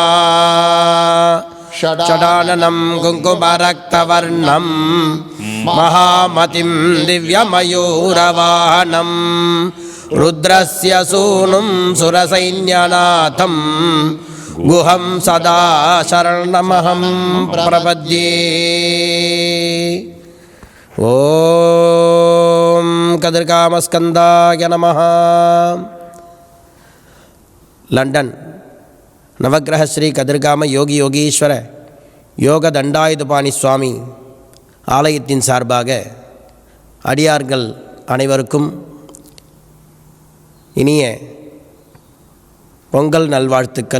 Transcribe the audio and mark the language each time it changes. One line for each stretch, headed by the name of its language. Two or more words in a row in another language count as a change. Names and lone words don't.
Sanskrit: षडाननं कुङ्कुमरक्तवर्णं महामतिं दिव्यमयूरवाहनं रुद्रस्य सूनुं सुरसैन्यनाथं गुहं सदा शरणमहं प्रपद्ये। ॐ कदृकामस्कन्दाय नमः।
Tamil: லண்டன் நவக்கிரக ஸ்ரீ கதிர்காம யோகி யோகீஸ்வர யோக தண்டாயுதபாணி சுவாமி ஆலயத்தின் சார்பாக அடியார்கள் அனைவருக்கும் இனிய பொங்கல் நல்வாழ்த்துக்கள்.